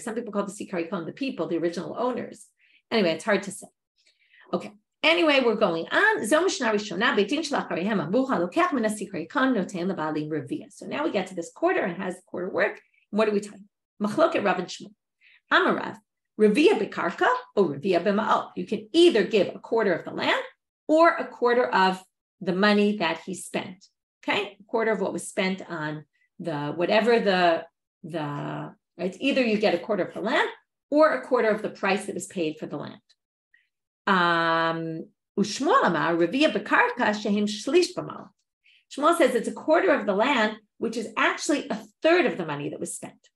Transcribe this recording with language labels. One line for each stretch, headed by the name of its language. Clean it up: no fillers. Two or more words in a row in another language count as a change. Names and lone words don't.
English: Some people call the sikarikon the people, the original owners. Anyway, it's hard to say. Okay. Anyway, we're going on. So now we get to this quarter and has the quarter work. What are we talking? Machloket Rav and Shmuel. Amarav,
Hebrew: Revia bekarka or Revia b'ma'al.
English: You can either give a quarter of the land or a quarter of the money that he spent. Okay, a quarter of what was spent on right. Either you get a quarter of the land or a quarter of the price that was paid for the land. Shmuel says it's a quarter of the land, which is actually a third of the money that was spent.